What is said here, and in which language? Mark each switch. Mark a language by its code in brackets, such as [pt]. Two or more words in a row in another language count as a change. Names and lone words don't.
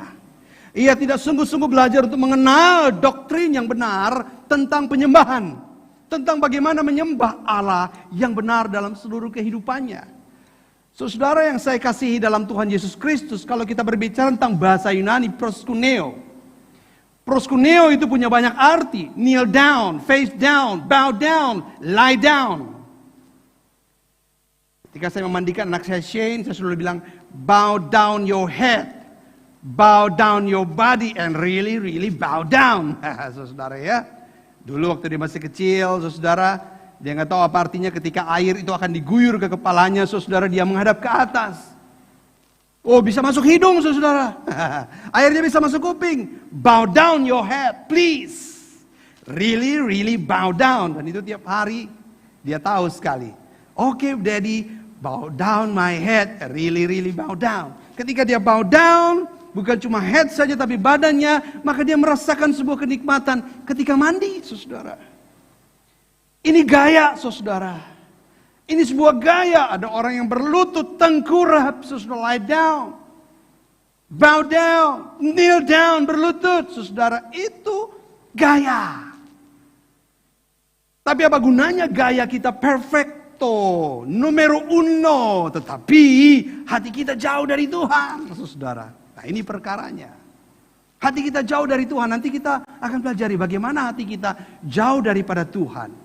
[id] Ia tidak sungguh-sungguh belajar untuk mengenal doktrin yang benar tentang penyembahan. Tentang bagaimana menyembah Allah yang benar dalam seluruh kehidupannya. Saudara yang saya kasihi dalam Tuhan Yesus Kristus, kalau kita berbicara tentang bahasa Yunani, proskuneo. Proskuneo itu punya banyak arti. [en] Kneel down, face down, bow down, lie down. [id] Ketika saya memandikan anak saya Shane, saya selalu bilang, [en] bow down your head, bow down your body, and really bow down. [id] Saudara ya, dulu waktu dia masih kecil, saudara, dia nggak tahu apa artinya ketika air itu akan diguyur ke kepalanya, saudara, dia menghadap ke atas. Oh, bisa masuk hidung, saudara. Airnya bisa masuk kuping. [en] Bow down your head, please. Really bow down. [id] Dan itu tiap hari dia tahu sekali. [en] Okay, Daddy, bow down my head. Really bow down. [id] Ketika dia [en] bow down, [id] bukan cuma head saja tapi badannya, maka dia merasakan sebuah kenikmatan ketika mandi, saudara. Ini gaya, saudara. Ini sebuah gaya. Ada orang yang berlutut, tengkurap, saudara, [en] lie down, bow down, kneel down, [id] berlutut, saudara. Itu gaya. Tapi apa gunanya gaya kita [es] perfecto, numero uno, [id] tetapi hati kita jauh dari Tuhan, saudara. Nah, ini perkaranya. Hati kita jauh dari Tuhan. Nanti kita akan pelajari bagaimana hati kita jauh daripada Tuhan.